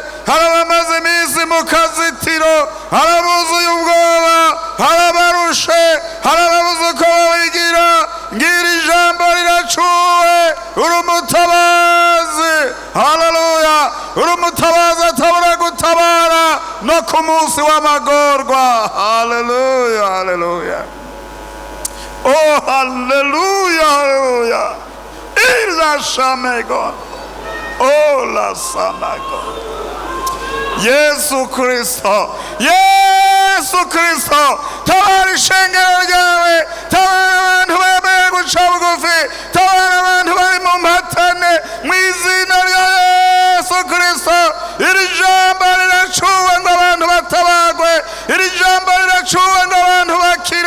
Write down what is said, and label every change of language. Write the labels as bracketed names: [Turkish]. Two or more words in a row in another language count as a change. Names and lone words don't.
[Rundi] Hari abamaze iminsi mu kazitiro, hari abuzuye ubwoba, hari abarushe, hari ababuze uko babigira. Ngira ijambo riracuwe, uri umutabazi, haleluya, uri umutabazi atabura gutabara no ku munsi w'amagorwa. Haleluya, haleluya. Oh, hallelujah, hallelujah. Ila shamego. Oh, la samago. Yesu Kristo, Yesu Kristo, tabara ishengero ryawe, tabara abantu bemeye guca bugufi, tabara abantu bari mu mpatane, mu izina rya Yesu Kristo. Iri jambo riracuwe ngo abantu batabagwe, iri jambo riracuwe ngo abantu bakire.